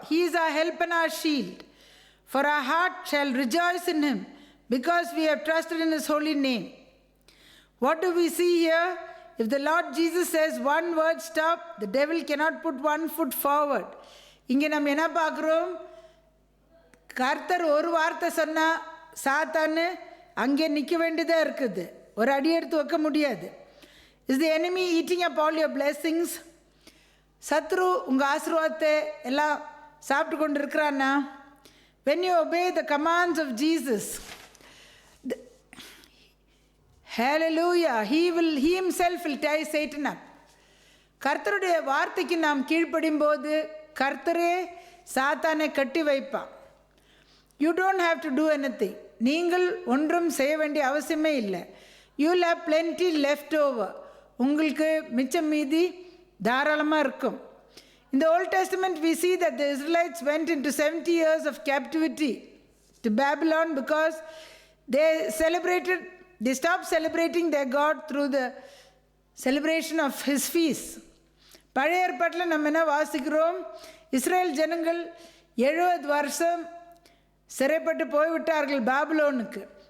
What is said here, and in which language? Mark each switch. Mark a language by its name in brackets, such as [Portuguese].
[English] He is our help and our shield. For our heart shall rejoice in him, because we have trusted in his holy name. What do we see here? If the Lord Jesus says one word, stop, the devil cannot put one foot forward. [Tamil] இங்கே நம்ம என்ன பார்க்குறோம்? கர்த்தர் ஒரு வார்த்தை சொன்னால் சாத்தான்னு அங்கே நிற்க வேண்டியதாக இருக்குது. ஒரு அடி எடுத்து வைக்க முடியாது. [English] Is the enemy eating up all your blessings? [Tamil] சத்ரு உங்கள் ஆசீர்வாதத்தை எல்லாம் சாப்பிட்டு கொண்டு இருக்கிறான்னா? [English] When you obey the commands of Jesus, hallelujah, he himself will tie Satan up. [Tamil] கர்த்தருடைய வார்த்தைக்கு நாம் கீழ்ப்படும் போது கர்த்தரே சாத்தானை கட்டி வைப்பான். [English] You don't have to do anything. [Tamil] நீங்கள் ஒன்றும் செய்ய வேண்டிய அவசியமே இல்லை. [English] You will have plenty left over. [Tamil] உங்களுக்கு மிச்சம் மீதி தாராளமாக இருக்கும். [English] In the Old Testament we see that the Israelites went into 70 years of captivity to Babylon because they stopped celebrating their God through the celebration of his feast. [Tamil] பழைய ஏற்பாட்டில் நம்ம என்ன வாசிக்கிறோம்? இஸ்ரேல் ஜனங்கள் 70 வருஷம் சிறைப்பட்டு போய்விட்டார்கள் பாபிலோனுக்கு.